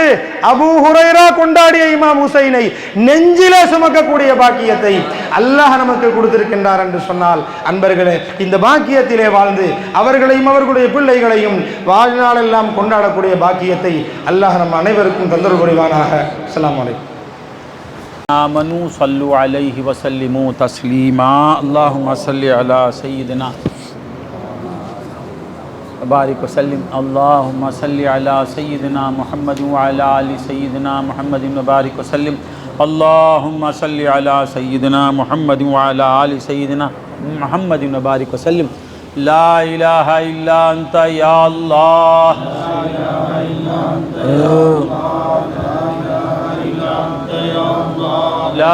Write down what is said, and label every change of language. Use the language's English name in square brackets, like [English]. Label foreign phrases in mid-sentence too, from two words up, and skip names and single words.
[Tamil] அபூ ஹுரைரா கொண்டாடிய இமாம் ஹுசைனை நெஞ்சிலே சுமக்கக்கூடிய பாக்கியத்தை அல்லாஹ் நமக்கு கொடுத்திருக்கின்றார் என்று சொன்னால், அன்பர்களே, இந்த பாக்கியத்திலே வாழ்ந்து அவர்களையும் அவர்களுடைய பிள்ளைகளையும் வாழ்நாளெல்லாம் கொண்டாடக்கூடிய பாக்கியத்தை அல்லாஹ் நம் அனைவருக்கும் தந்தருள் புரிவானாக. [Arabic] السلام عليكم. آمنوا صلوا عليه وسلموا تسليما. اللهم صل على سيدنا بارك وسلم. اللهم صل على سيدنا محمد وعلى آل سيدنا محمد وبارك وسلم. اللهم صل على سيدنا محمد وعلى آل سيدنا محمد وبارك وسلم. لا إله إلا أنت يا الله، لا إله إلا أنت يا الله,